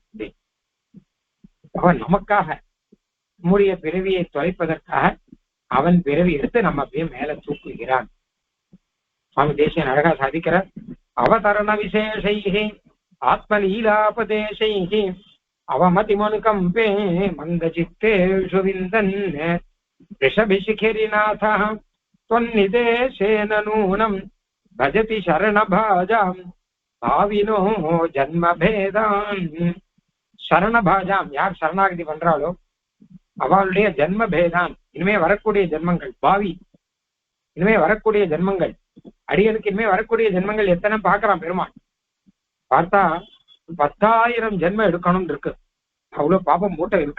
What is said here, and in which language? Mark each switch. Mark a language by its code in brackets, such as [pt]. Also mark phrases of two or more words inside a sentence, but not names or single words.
[ta] அவன் நமக்காக நம்முடைய பிறவியை தொலைப்பதற்காக அவன் பிறவி எடுத்து நம்ம அப்படியே மேல தூக்குகிறான். சுவாமி தேசியன் அழகா சாதிக்கிறார். [sa] अवतरण विशेषैः आत्मलीलापदेशैः अवमतिमनुकम्पे मन्दचित्तेषु विन्दन् ऋषभशिखरिनाथः त्वन्निदेशेन नूनं भजति शरणभाजां भाविनो जन्मभेदान्. [ta] சரணபாஜாம், யார் சரணாகதி பண்றாளோ அவளுடைய ஜென்ம பேதான், இனிமே வரக்கூடிய ஜென்மங்கள், பாவி இனிமே வரக்கூடிய ஜென்மங்கள், அடியனுக்கு இனிமே வரக்கூடிய ஜென்மங்கள் எத்தனை பாக்குறான் பெருமான். பார்த்தா 10,000 ஜென்மம் எடுக்கணும் இருக்கு, அவ்வளவு பாபம் மூட்டை இருக்கு.